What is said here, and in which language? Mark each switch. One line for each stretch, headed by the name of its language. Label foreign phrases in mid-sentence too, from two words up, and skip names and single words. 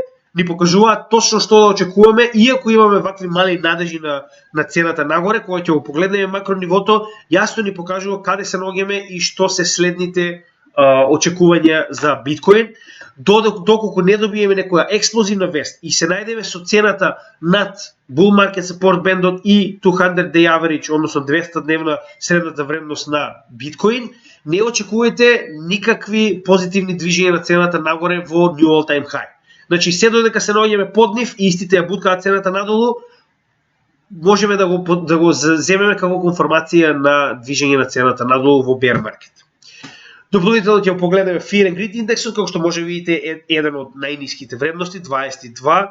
Macedonian: ни покажуваат точно што да очекуваме, иако имаме вакви мали надежи на цената нагоре, кога ќе го погледнеме макро нивото, јасно ни покажува каде се наоѓаме и што се следните очекувања за биткоин, доколку не добиеме некоја експлозивна вест и се најдеме со цената над
English: bull market support band
Macedonian: и 200
English: day average,
Macedonian: односно 200 дневна средната вредност на биткоин, не очекувате никакви позитивни движења на цената нагоре во
English: new all time high.
Macedonian: Значи, се додека се наоѓаме под нив и истите ја буткаат цената надолу, можеме да го земеме како конформација на движење на цената надолу во
English: bear market.
Macedonian: Дополнително ќе погледнеме
English: Fear and Greed
Macedonian: индексот, како што може видите е еден од најниските вредности, 22.